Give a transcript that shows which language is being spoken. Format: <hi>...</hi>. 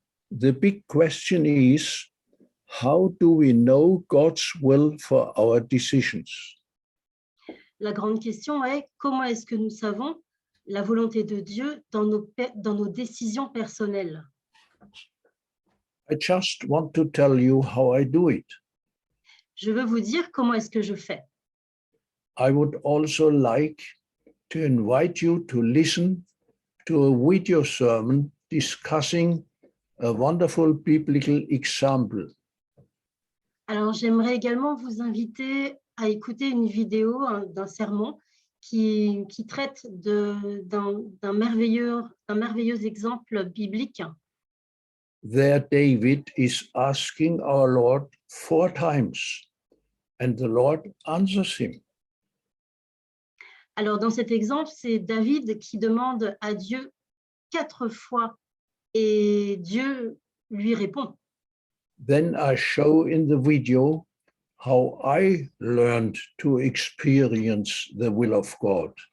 <en>The big question is, how do we know God's will for our decisions?</en> <fr>La grande question est, comment est-ce que nous savons la volonté de Dieu dans nos décisions personnelles?</fr> <en>I just want to tell you how I do it.</en> <fr>Je veux vous dire comment est-ce que je fais.</fr> <en>I would also like to invite you to listen to a video sermon discussing a wonderful biblical example.</en> <fr>Alors, j'aimerais également vous inviter à écouter une vidéo d'un sermon qui traite d'un merveilleux exemple biblique.</fr> <en>There, David is asking our Lord 4 times, and the Lord answers him.</en> <fr>Alors, dans cet exemple, c'est David qui demande à Dieu 4 fois et Dieu lui répond.</fr> <en>Then I show in the video how I learned to experience the will of God.</en>